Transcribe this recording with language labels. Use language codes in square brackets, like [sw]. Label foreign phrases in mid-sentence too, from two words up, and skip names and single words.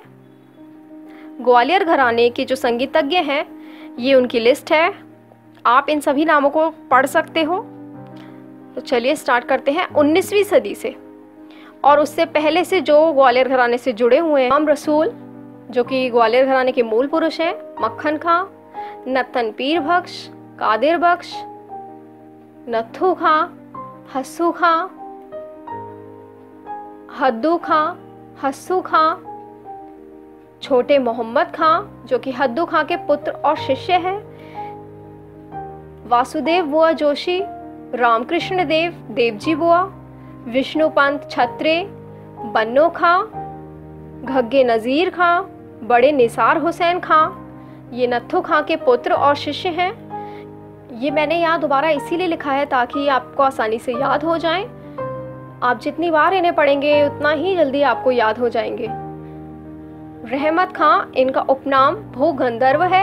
[hi] ग्वालियर घराने के जो संगीतज्ञ हैं, ये उनकी लिस्ट है, आप इन सभी नामों को पढ़ सकते हो। तो चलिए स्टार्ट करते हैं 19वीं सदी से, और उससे पहले से जो ग्वालियर घराने से जुड़े हुए हैं। इमाम रसूल, जो कि ग्वालियर घराने के मूल पुरुष हैं, मक्खन खां, नत्थन पीर बख्श, कादिर बख्श, नत्थू खां, हस्सू खां, हद्दू खां, हस्सू खां, छोटे मोहम्मद खां, जो कि हद्दू खां के पुत्र और शिष्य हैं, वासुदेव बुआ जोशी, रामकृष्ण देव, देवजी बुआ, विष्णुपंत छत्रे, बन्नो खां, घग्गे नज़ीर खां, बड़े निसार हुसैन खां, ये नत्थू खां के पुत्र और शिष्य हैं। ये मैंने यहाँ दोबारा इसीलिए लिखा है ताकि आपको आसानी से याद हो जाएं। आप जितनी बार इन्हें पढ़ेंगे उतना ही जल्दी आपको याद हो जाएंगे। रहमत खां, इनका उपनाम भू गंधर्व है।